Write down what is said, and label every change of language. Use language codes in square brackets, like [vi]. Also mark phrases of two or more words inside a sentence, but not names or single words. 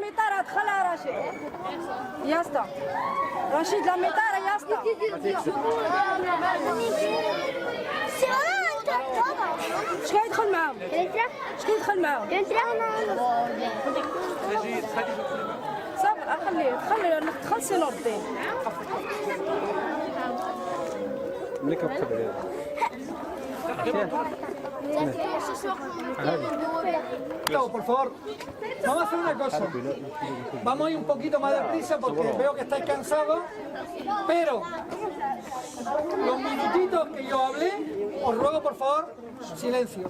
[ar] ميطارة دخلها رشيد يا اسطى رشيد لا ميطارة يا اسطى شكون يدخل معاهم؟ شكون يدخل معاهم؟ صبر خليه دخل سي نور الدين [es] Por favor, vamos a hacer una cosa. Vamos a ir un poquito más deprisa porque veo que estáis cansados, pero los minutitos que yo hablé, os ruego por favor, silencio.